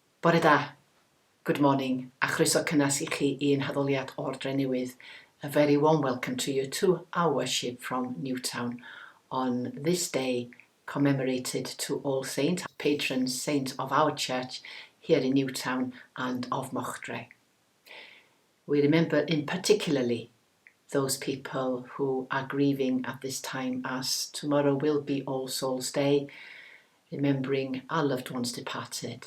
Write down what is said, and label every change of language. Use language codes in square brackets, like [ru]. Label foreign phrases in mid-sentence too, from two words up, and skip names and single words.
[cy] Bore da, [en] good morning, [cy] a chroeso cynnes I chi i'n haddoliad Ordre Newydd. [en] A very warm welcome to you to our worship from Newtown on this day commemorated to All Saints, patron saint of our church here in Newtown and of Mochdre. We remember in particularly those people who are grieving at this time, as tomorrow will be All Souls Day, remembering our loved ones departed.